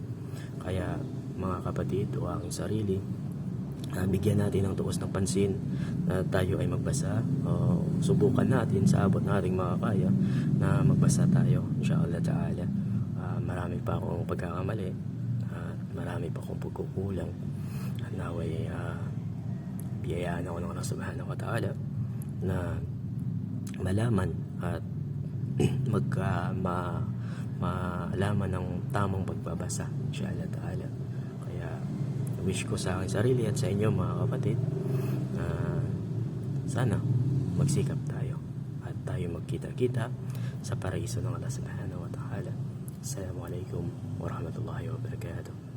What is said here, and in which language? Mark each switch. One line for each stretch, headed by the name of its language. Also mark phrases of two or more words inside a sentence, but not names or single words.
Filipino: Kaya mga kapatid o aking sarili, bigyan natin ng tuos ng pansin na tayo ay magbasa o subukan natin sa abot na ating makakaya na magbasa tayo
Arabic: إن شاء الله تعالى.
Filipino: Marami pa akong pagkakamali at marami pa akong pagkukulang. Naway biyayaan ako ng Allah
Arabic: سبحانه وتعالى
Filipino: na malaman at malaman ng tamang pagbabasa
Arabic: إن شاء الله تعالى.
Filipino: Kaya wish ko sa aking sarili at sa inyo mga kapatid na sana magsikap tayo at tayo magkita-kita sa paraiso ng Allah
Arabic: سبحانه وتعالى. السلام عليكم ورحمة الله وبركاته.